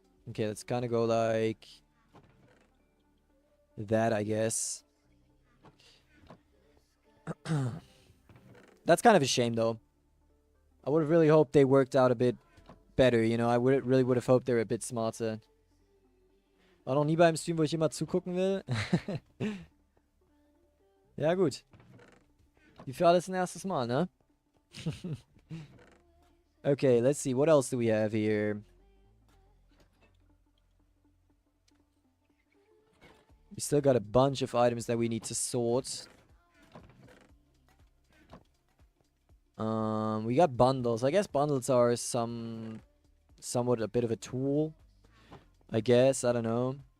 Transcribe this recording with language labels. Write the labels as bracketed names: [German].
[English] Okay, let's kind of go like... that, I guess. That's kind of a shame, though. I would have really hoped they worked out a bit better, you know? I really would have hoped they were a bit smarter. [German] War noch nie beim Stream, wo ich immer zugucken will. Ja, gut. Wie für alles ein erstes Mal, ne? [English] Okay, let's see. What else do we have here? We still got a bunch of items that we need to sort. We got bundles. I guess bundles are somewhat a bit of a tool. I guess. I don't know.